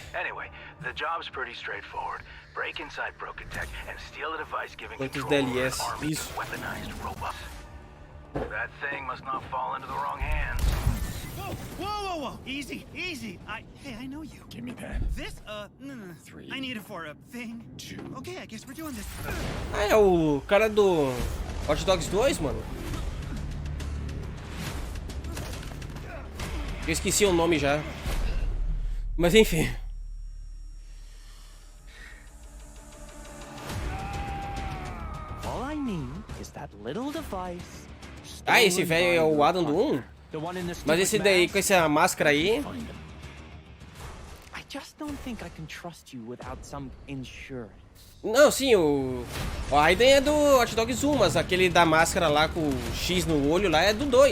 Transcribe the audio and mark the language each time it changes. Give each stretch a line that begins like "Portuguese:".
English: Anyway, the job's pretty straightforward. Break inside Broken Tech and steal a device giving control to an army of weaponized robots. That thing must not fall into the wrong hands. Whoa, whoa, whoa, whoa! Easy, easy. Hey, I know you. Give me that. This, no. 3. I need it for a thing. 2. Okay, I guess we're doing this.
Portuguese: Ah, é o cara do Watch Dogs 2, mano. Eu esqueci o nome já. Mas enfim.
English: All I need is that little device.
Portuguese: Ah, esse velho é o Adam do 1? Mas esse daí com essa máscara aí.
English: I just don't think I can trust you without some insurance.
Portuguese: Não, sim, o Aiden é do Watch Dogs 1, mas aquele da máscara lá com o X no olho lá é do 2.